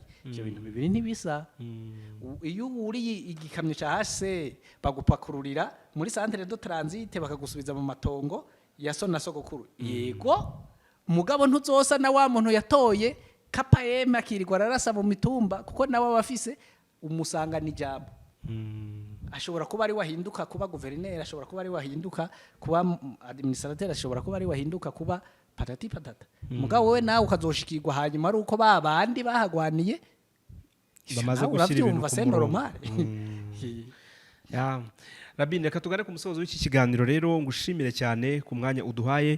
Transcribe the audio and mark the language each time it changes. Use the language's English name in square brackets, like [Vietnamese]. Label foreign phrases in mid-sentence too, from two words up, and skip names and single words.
[Rundi] Ibyo bintu bibiri ntibisa. Iyo uri igikamyo cya HCR bagupakururira muri [French] centre de transit [Rundi] bakagusubiza mu matongo ya so na sogokuru, yego mugabo ntuzosa na wa muntu yatoye KPM akirirwa ararasa mu mitumba kuko nawe bafise umusanga n'ijambo. Ashobora kuba ari wahinduka kuba guverineri, ashobora kuba ari wahinduka kuba administrateur, ashobora kuba ari wahinduka kuba [French] patati patata. [Rundi] Mugabo wowe nawe ukazoshikirwa hanyuma ari uko babandi bahagwaniye [Kinyarwanda] bamaze gushyira ibintu ku murongo. Rabi, reka tugane ku musozo w'iki kiganiro rero, ngushimire cyane ku mwanya uduhaye.